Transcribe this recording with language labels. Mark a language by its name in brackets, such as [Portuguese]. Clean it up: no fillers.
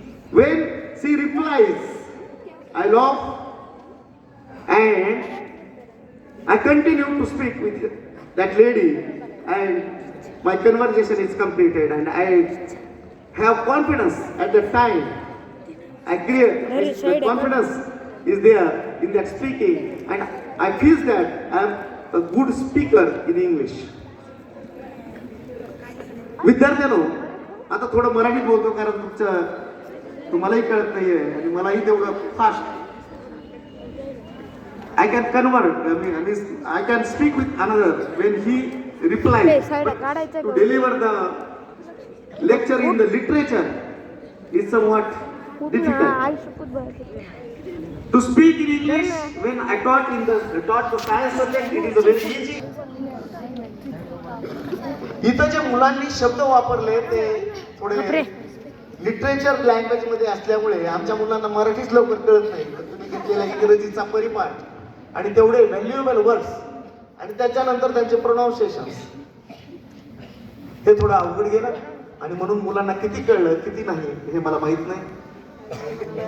[English] When she replies, I laugh and I continue to speak with that lady, and my conversation is completed, and I have confidence at that time. I create the confidence is there in that speaking, and I feel that I am a good speaker in English. [Marathi] विद्यार्थ्यांनो, आता थोडं मराठीत बोलतो कारण तुम्हालाही कळत नाहीये आणि मलाही तेवढं fast. [English] I can convert. I can speak with another when he replies. [Marathi] Side [English] But [Marathi] काढायचं [English] to deliver the lecture in the literature is somewhat difficult. [Marathi] आयुष्यपूत बाहेर. [English] To speak in English when I taught the science subject, it is a very easy. [Marathi] इथं जे मुलांनी शब्द वापरले ते थोडे literature language मध्ये असल्यामुळे आमच्या मुलांना मराठीच लवकर कळत नाही. तुम्ही घेतलेला इंग्रजीचा परिपाठ आणि तेवढे व्हॅल्युएबल वर्ड्स आणि त्याच्यानंतर त्यांचे प्रोनाउन्सिएशन्स हे थोडं अवघड गेलं, आणि म्हणून मुलांना किती कळलं किती नाही हे मला माहित नाही.